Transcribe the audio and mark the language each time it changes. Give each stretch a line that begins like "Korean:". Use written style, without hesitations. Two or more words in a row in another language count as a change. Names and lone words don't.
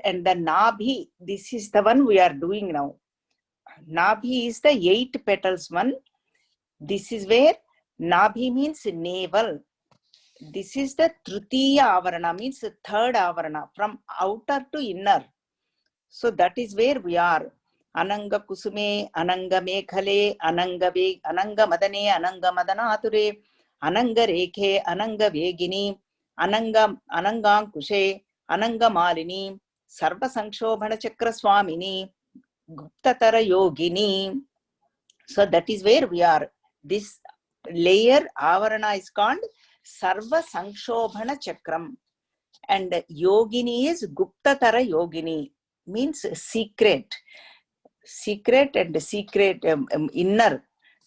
English: And the Nabhi, this is the one we are doing now. Nabhi is the 8 petals one. This is where Nabhi means navel. This is the
Sanskrit: Tritiya Avarana,
English: means the third Avarana, from outer to inner. So that is where we are. Ananga Kusume, Ananga Mekhale, Ananga Madane, Ananga Madanature, Ananga Rekhe, Ananga Vegini, Ananga Kushe, Ananga Malini, Sarva Sanshobhana Chakra Swamini, Guptatara Yogini. So that is where we are. This layer Avarana is called Sarva Sanshobhana Chakram, and Yogini is Guptatara Yogini, means secret and secret, inner.